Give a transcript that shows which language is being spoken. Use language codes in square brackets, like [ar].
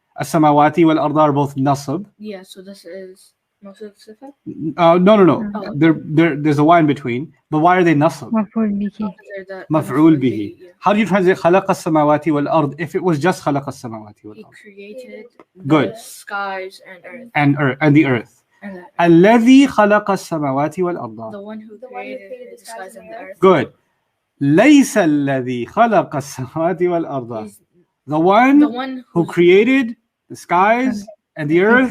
[ar] As-samawati wal arda [en] are both nasab. Yeah. So this is most of the sifat. No. Oh. There's a y in between. But why are they nasab? [ar] مفعول به. Maf'ul bihi. [en] How do you translate [ar] khalaqa samawati wal ard [en] if it was just [ar] khalaqa samawati wal [en] He ard? created Good. the skies and earth. And the earth. And the, [ar] الذي خلق السماوات والأرض. [en] the one who The one who created created the skies and the earth. Good. [ar] ليس الذي خلق السماوات والأرض. [en] He's The one the one who created the skies and the earth